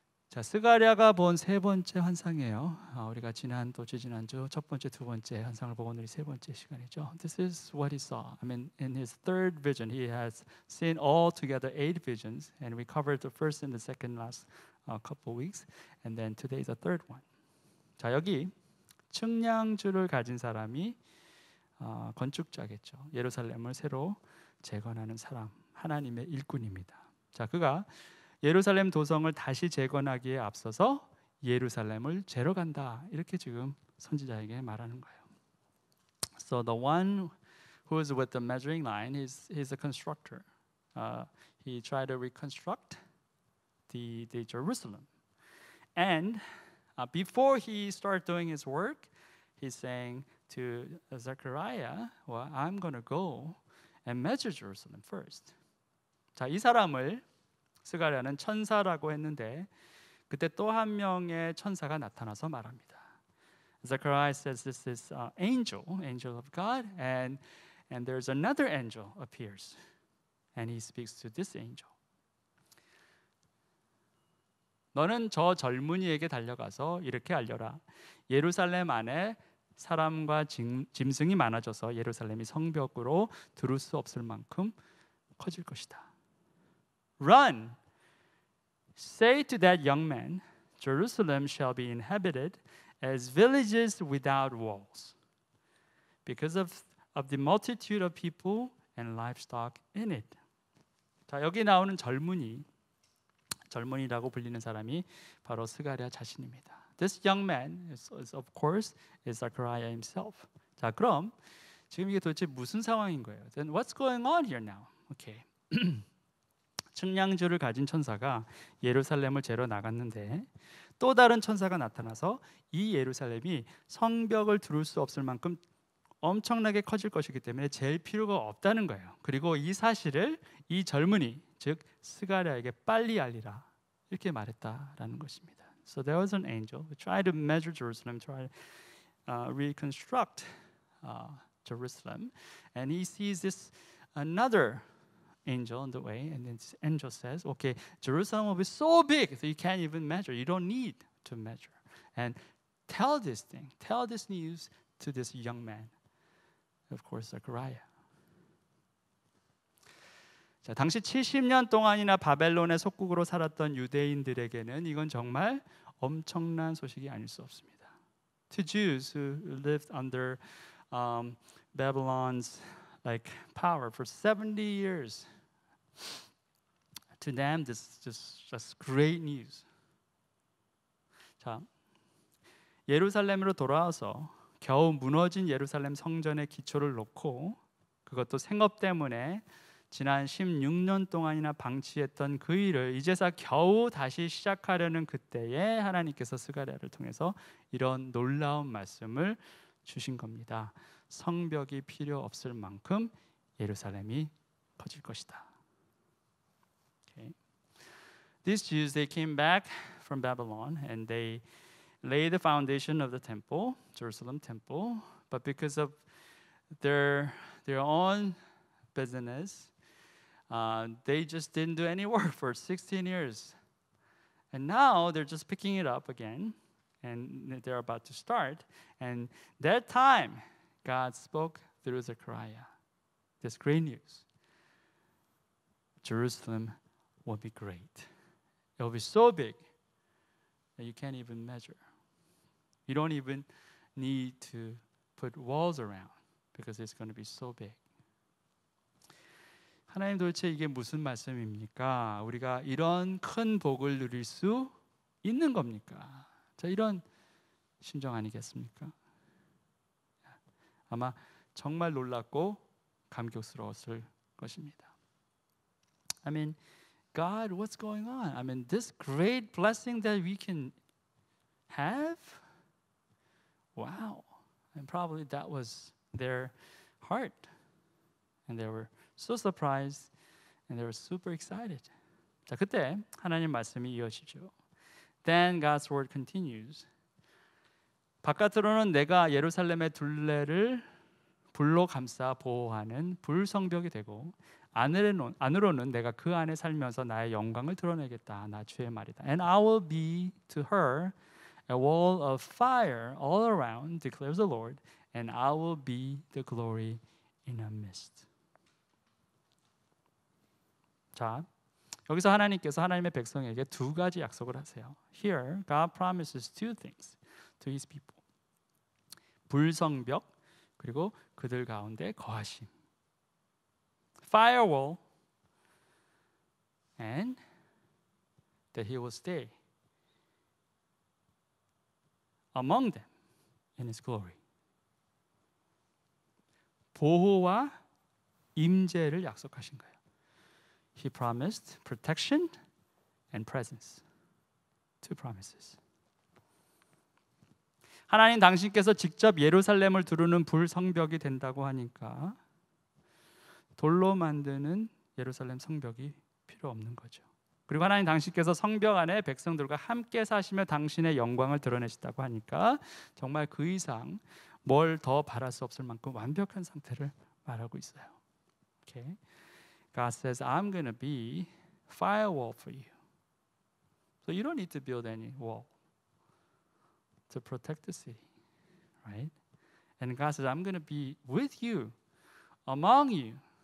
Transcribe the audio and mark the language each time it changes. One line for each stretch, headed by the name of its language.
Korean: 자, 스가랴가 본 세 번째 환상이에요. 우리가 지난주 첫 번째, 두 번째 환상을 보고 오늘이 세 번째 시간이죠.
English: This is what he saw. I mean, in his third vision, he has seen all together 8 visions, and we covered the first and the second last couple weeks, and then today is the third one.
Korean: 자, 여기 측량주를 가진 사람이 건축자겠죠. 예루살렘을 새로 재건하는 사람, 하나님의 일꾼입니다. 자, 그가 예루살렘 도성을 다시 재건하기에 앞서서 예루살렘을 재러 간다. 이렇게 지금 선지자에게 말하는 거예요.
English: So the one who is with the measuring line, he's a constructor. He tried to reconstruct the Jerusalem. And before he started doing his work, he's saying to Zechariah, well, I'm going to go and measure Jerusalem first.
Korean: 자, 이 사람을 스가랴는 천사라고 했는데 그때 또 한 명의 천사가 나타나서 말합니다.
English: Zechariah says this is angel of God, and there's another angel appears, and he speaks to this angel.
Korean: 너는 저 젊은이에게 달려가서 이렇게 알려라. 예루살렘 안에 사람과 짐승이 많아져서 예루살렘이 성벽으로 두를 수 없을 만큼 커질 것이다.
English: Run, say to that young man, Jerusalem shall be inhabited as villages without walls, because of the multitude of people and livestock in it.
Korean: 자, 여기 나오는 젊은이라고 불리는 사람이 바로 스가랴 자신입니다.
English: This young man is of course is Zechariah himself.
Korean: 자, 그럼 지금 이게 도대체 무슨 상황인 거예요?
English: Then what's going on here now? Okay.
Korean: 측량주를 가진 천사가 예루살렘을 재러 나갔는데 또 다른 천사가 나타나서 이 예루살렘이 성벽을 두를 수 없을 만큼 엄청나게 커질 것이기 때문에 잴 필요가 없다는 거예요. 그리고 이 사실을 이 젊은이, 즉 스가랴에게 빨리 알리라 이렇게 말했다라는 것입니다.
English: So there was an angel who tried to measure Jerusalem, tried to reconstruct Jerusalem, and he sees this another angel on the way, and this angel says, okay, Jerusalem will be so big that you can't even measure. You don't need to measure. And tell this news to this young man. Of course, Zechariah.
Korean: 자, 당시 70년 동안이나 바벨론의 속국으로 살았던 유대인들에게는 이건 정말 엄청난 소식이 아닐 수 없습니다.
English: To Jews who lived under Babylon's power for 70 years, to them this is just great news.
Korean: 자, 예루살렘으로 돌아와서 겨우 무너진 예루살렘 성전의 기초를 놓고 그것도 생업 때문에 지난 16년 동안이나 방치했던 그 일을 이제서 겨우 다시 시작하려는 그때에 하나님께서 스가랴를 통해서 이런 놀라운 말씀을 주신 겁니다. 성벽이 필요 없을 만큼 예루살렘이 커질 것이다.
English: Okay. These Jews, they came back from Babylon and they laid the foundation of the temple, Jerusalem temple, but because of their own business, they just didn't do any work for 16 years. And now they're just picking it up again, and they're about to start. And that time, God spoke through Zechariah this great news. Jerusalem will be great. It will be so big that you can't even measure. You don't even need to put walls around because it's going to be so big.
Korean: 하나님 도대체 이게 무슨 말씀입니까? 우리가 이런 큰 복을 누릴 수 있는 겁니까? 자, 이런 심정 아니겠습니까? 아마 정말 놀랍고 감격스러웠을 것입니다.
English: I mean, God, what's going on? I mean, this great blessing that we can have? Wow. And probably that was their heart. And they were so surprised and they were super excited.
Korean: 자, 그때 하나님 말씀이 이어지죠.
English: Then God's word continues.
Korean: 바깥으로는 내가 예루살렘의 둘레를 불로 감싸 보호하는 불성벽이 되고 안으로는 내가 그 안에 살면서 나의 영광을 드러내겠다. 나 주의 말이다.
English: And I will be to her a wall of fire all around, declares the Lord, and I will be the glory in her midst.
Korean: 자, 여기서 하나님께서 하나님의 백성에게 두 가지 약속을 하세요.
English: Here, God promises two things to His people.
Korean: 불성벽 그리고 그들 가운데 거하심.
English: Firewall and that He will stay among them in His glory.
Korean: 보호와 임재를 약속하신 거예요.
English: He promised protection and presence. Two promises.
Korean: 하나님 당신께서 직접 예루살렘을 두르는 불성벽이 된다고 하니까 돌로 만드는 예루살렘 성벽이 필요 없는 거죠. 그리고 하나님 당신께서 성벽 안에 백성들과 함께 사시며 당신의 영광을 드러내시다고 하니까 정말 그 이상 뭘 더 바랄 수 없을 만큼 완벽한 상태를 말하고 있어요.
English: Okay. God says, I'm going to be firewall for you. So you don't need to build any wall to protect the city, right? And God says, I'm going to be with you, among you.